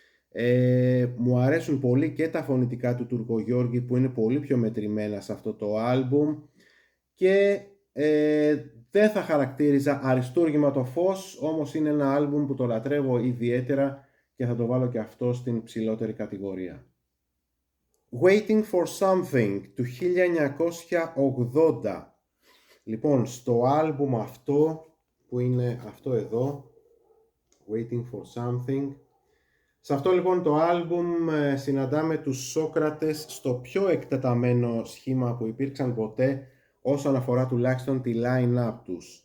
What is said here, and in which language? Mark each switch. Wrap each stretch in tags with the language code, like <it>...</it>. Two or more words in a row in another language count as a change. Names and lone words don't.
<el>Μου αρέσουν πολύ και τα φωνητικά του Τουρκογιώργη που είναι πολύ πιο μετρημένα σε αυτό το άλμπουμ και δεν θα χαρακτήριζα αριστούργημα το Φως, όμως είναι ένα άλμπουμ που το λατρεύω ιδιαίτερα και θα το βάλω και αυτό στην ψηλότερη κατηγορία.</el> <en>Waiting for Something του 1980.</en> <el>Λοιπόν, στο άλμπουμ αυτό που είναι αυτό εδώ,</el> <en>Waiting for Something,</en> <el>σε αυτό λοιπόν το άλμπουμ συναντάμε τους Σόκρατες στο πιο εκτεταμένο σχήμα που υπήρξαν ποτέ όσον αφορά τουλάχιστον τη line-up τους.</el>